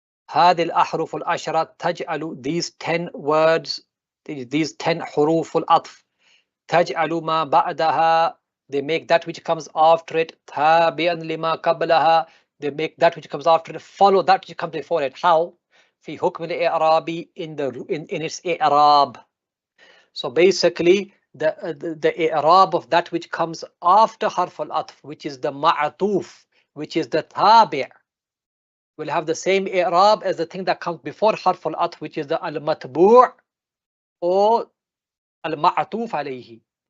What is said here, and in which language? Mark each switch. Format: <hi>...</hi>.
<ar>هذه الأحرف العشرة تجعل,</ar> <en>these 10 words, these 10 حروف العطف,</en> <ar>تجعل ما بعدها,</ar> <en>they make that which comes after it,</en> <ar>تابعا لما قبلها,</ar> <en>they make that which comes after it follow that which comes before it. How?</en> <ar>في حكم الإعراب,</ar> <en>in its</en> <ar>إعراب.</ar> <en>So basically the i'rab of that which comes after harf al-atf, which is the ma'atuf, which is the tabi', will have the same i'rab as the thing that comes before harf al-atf, which is the al-matbu' or al-ma'atuf alayhi.</en>